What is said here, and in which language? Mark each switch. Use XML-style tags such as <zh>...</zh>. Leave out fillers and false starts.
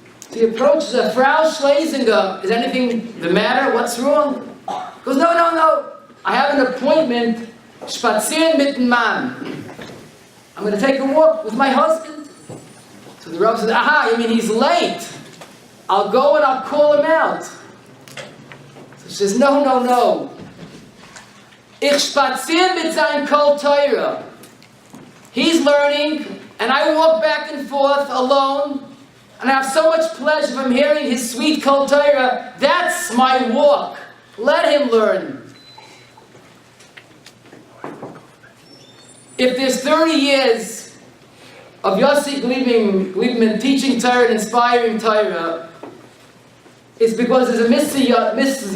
<en>So he approaches her, Frau Schlesinger, is anything the matter? What's wrong? He goes, no. I have an appointment,</en> <yi>spazieren mit dem Mann.</yi> <en>I'm going to take a walk with my husband. So the Rav says, aha, you mean he's late? I'll go and I'll call him out. So she says, no.</en> <yi>Ich spazier mit seinem Kol Torah.</yi> <en>He's learning, and I walk back and forth alone, and I have so much pleasure from hearing his sweet Kol Torah. That's my walk. Let him learn. If there's 30 years of Yossi Gliebman teaching Torah and inspiring Torah, it's because there's a Mrs.</en>